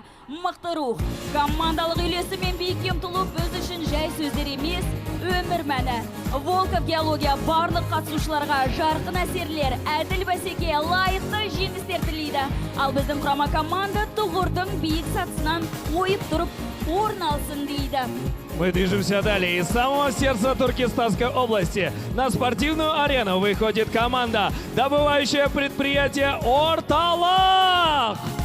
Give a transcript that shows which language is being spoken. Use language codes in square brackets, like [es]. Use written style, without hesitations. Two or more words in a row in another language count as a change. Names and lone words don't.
[kk] Мықты рух, командалық үйлесі мен биікке ұмтылу біз үшін жай сөздер емес, өмір мәні. Волков геология барлық қатысушыларға жарқын әсерлер, әділ бәсеке, лайықты жеңістер тілейді. Ал біздің құрама команда тұғырдың биік сатысынан ойып тұрып, орын алсын дейді. [ru] Мы движемся далее. Из самого сердца Туркестанской области на спортивную арену выходит команда, добывающая предприятие «Орталық».